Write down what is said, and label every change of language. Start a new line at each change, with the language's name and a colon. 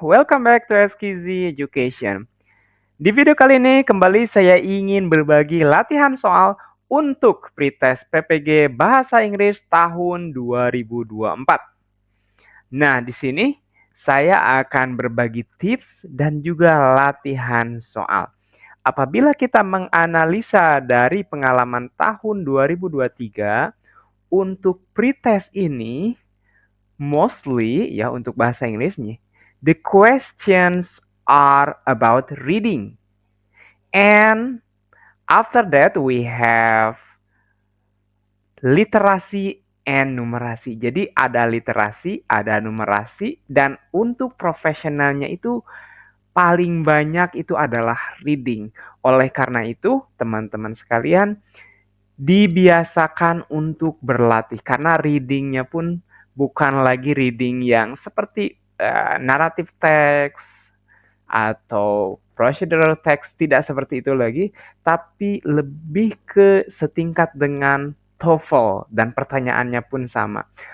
English: Welcome back to SKZ Education.
Indonesian: Di video kali ini kembali saya ingin berbagi latihan soal untuk pretest PPG Bahasa Inggris tahun 2024. Nah, di sini saya akan berbagi tips dan juga latihan soal. Apabila kita menganalisa dari pengalaman tahun 2023 untuk pretest ini mostly ya untuk bahasa Inggrisnya,
English: the questions are about reading. And after that we have literasi and numerasi.
Indonesian: Jadi ada literasi, ada numerasi, dan untuk profesionalnya itu paling banyak itu adalah reading. Oleh karena itu, teman-teman sekalian, dibiasakan untuk berlatih karena readingnya pun bukan lagi reading yang seperti narrative text atau procedural text, tidak seperti itu lagi, tapi lebih ke setingkat dengan TOEFL dan pertanyaannya pun sama.